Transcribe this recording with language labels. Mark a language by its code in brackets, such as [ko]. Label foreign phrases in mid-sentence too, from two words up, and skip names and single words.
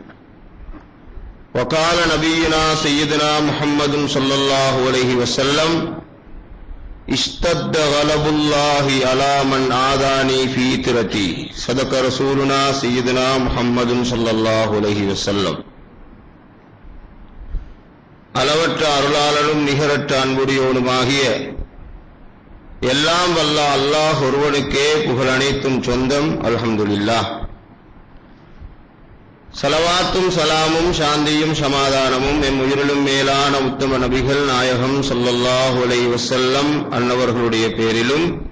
[ar] وقال نبينا سيدنا محمد صلى الله عليه وسلم اشتد غضب الله على من عاداني في ترتي صدق رسولنا سيدنا محمد صلى الله عليه وسلم [ta] அளவற்ற அருளாளனும் நிகரற்ற அன்புடையோனுமாகிய எல்லாம் வல்ல அல்லாஹ் ஒருவனுக்கே புகழ் அனைத்தும் சொந்தம். அல்ஹம்துலில்லாஹ். ஸலவாத்தும் ஸலாமும் சாந்தியும் சமாதானமும் எம் உயிரிலும் மேலான உத்தம நபிகள் நாயகம் [ar] صلى الله عليه وسلم [ta] அன்னவர்களுடைய பேரிலும்